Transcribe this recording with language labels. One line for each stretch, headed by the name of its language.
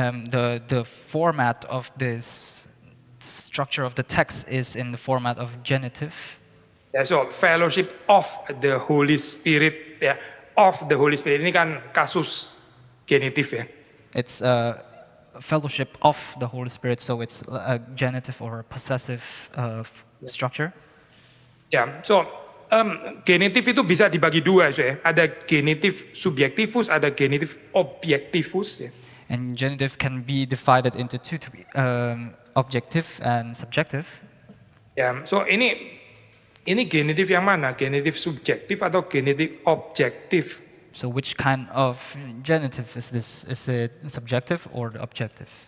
English: The format of this structure of the text is in the format of genitive. Ya, so fellowship of the Holy Spirit ya. Of the Holy Spirit
Indonesian: ini kan kasus genitif ya.
English: It's fellowship of the Holy Spirit, so it's a genitive or a possessive structure.
Indonesian: Ya, genitif itu bisa dibagi dua, ya. Ada genitif subjektifus, ada genitif objektifus. Ya.
English: And genitive can be divided into two, to be, objective and subjective.
Indonesian: Ya, ini genitif yang mana? Genitif subjektif atau genitif objektif?
English: So which kind of genitive is this? Is it subjective or objective?